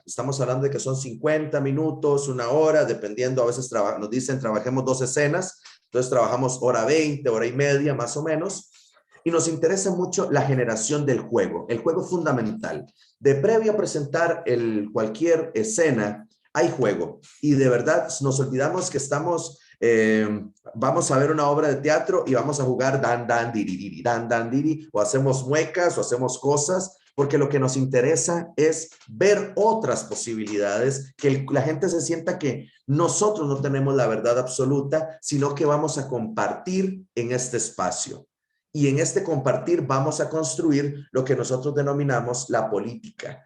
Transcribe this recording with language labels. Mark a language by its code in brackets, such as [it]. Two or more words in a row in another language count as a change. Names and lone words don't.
[es] Estamos hablando de que son 50 minutos, 1 hora, dependiendo, a veces nos dicen trabajemos 2 escenas, entonces trabajamos hora 20, hora y media más o menos, y nos interesa mucho la generación del juego, el juego fundamental. De previo a presentar cualquier escena, hay juego, y de verdad nos olvidamos que vamos a ver una obra de teatro y vamos a jugar dan, dan, diri, dan, dan, diri, o hacemos muecas o hacemos cosas, porque lo que nos interesa es ver otras posibilidades, que la gente se sienta que nosotros no tenemos la verdad absoluta, sino que vamos a compartir en este espacio. Y en este compartir vamos a construir lo que nosotros denominamos la política.